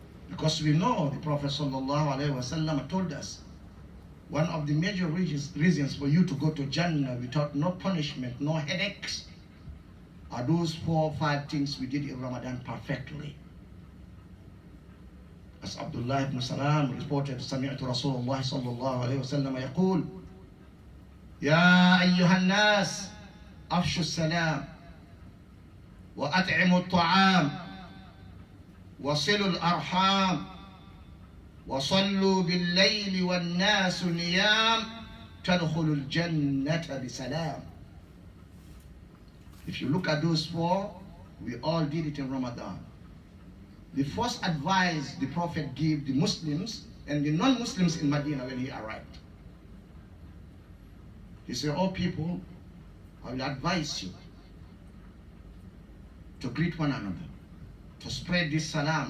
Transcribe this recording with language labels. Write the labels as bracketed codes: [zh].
[en] Because we know the Prophet ﷺ told us, one of the major reasons for you to go to Jannah without no punishment, no headaches, are those 4 or 5 things we did in Ramadan perfectly. As Abdullah ibn Salam reported, [ar] سمعت رسول الله صلى الله عليه وسلم يقول يا أيها الناس أفشوا السلام وأطعموا الطعام وصلوا الأرحام وصلوا بالليل والناس نيام تدخلوا الجنة بسلام. [en] If you look at those 4, we all did it in Ramadan. The first advice the Prophet gave the Muslims and the non-Muslims in Medina when he arrived, he said, "Oh people, I will advise you to greet one another, to spread this salam."